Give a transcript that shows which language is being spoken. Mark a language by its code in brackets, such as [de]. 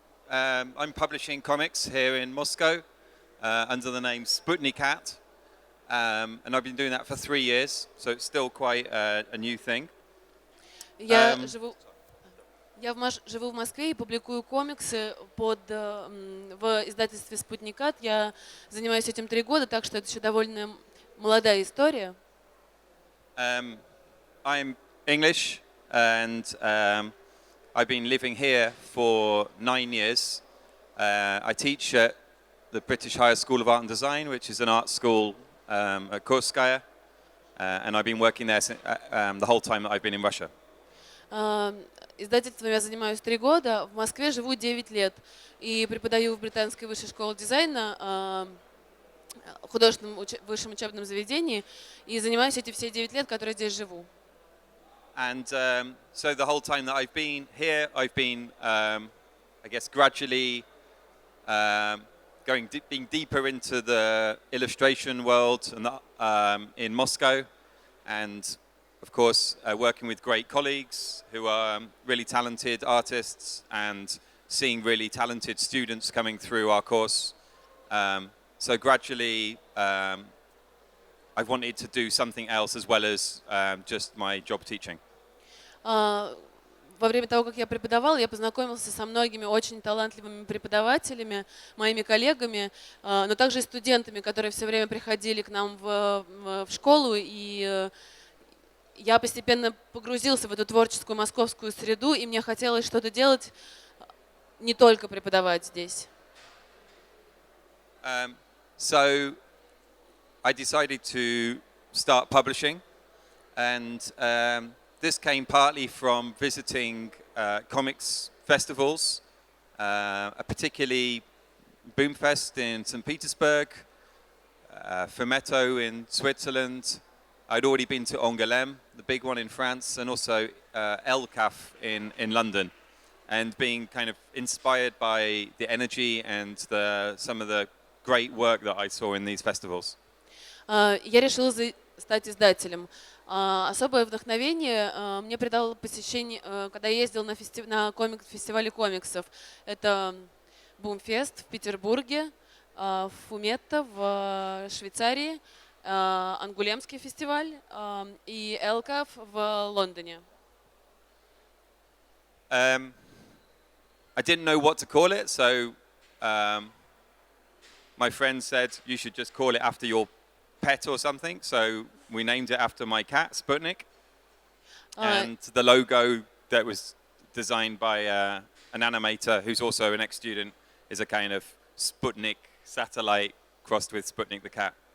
[en] I'm publishing comics here in Moscow under the name Sputnikat, and I've been doing that for 3 years, so it's still quite a new thing. [ru] Я живу в Москве и публикую комиксы в издательстве «Спутникат». Я занимаюсь этим 3 года, так что это еще довольно молодая история. [en] I'm English, and I've been living here for 9 years. I teach at the British Higher School of Art and Design, which is an art school at Kurskaya, and I've been working there the whole time that I've been in Russia. [ru] Издательством я занимаюсь 3 года, в Москве живу 9 лет и преподаю в Британской высшей школе дизайна, художественном высшем учебном заведении, и занимаюсь эти все 9 лет, которые здесь живу. [en] And so the whole time that I've been here, I've been, I guess, gradually being deeper into the illustration world and in Moscow, and of course, working with great colleagues who are really talented artists and seeing really talented students coming through our course. So gradually, I've wanted to do something else as well as just my job teaching. [ru] Во время того, как я преподавал, я познакомился со многими очень талантливыми преподавателями, моими коллегами, но также и студентами, которые все время приходили к нам в школу, и я постепенно погрузился в эту творческую московскую среду, и мне хотелось что-то делать, не только преподавать здесь. [en] So I decided to start publishing, and this came partly from visiting comics festivals, particularly Boomfest in St. Petersburg, Fumetto in Switzerland. I'd already been to Angoulême, the big one in France, and also El-Caf in London, and being kind of inspired by the energy and some of the great work that I saw in these festivals. [ru] Я решила стать издателем. Особое вдохновение мне придало посещение, когда я ездил на фестивале комиксов. Это Boomfest в Петербурге, Fumetto в Швейцарии, Ангулемский фестиваль и El-Caf в Лондоне. [en] I didn't know what to call it, so my friend said you should just call it after your pet or something. So we named it after my cat, Sputnik. And the logo that was designed by an animator who's also an ex-student is a kind of Sputnik satellite crossed with Sputnik the cat.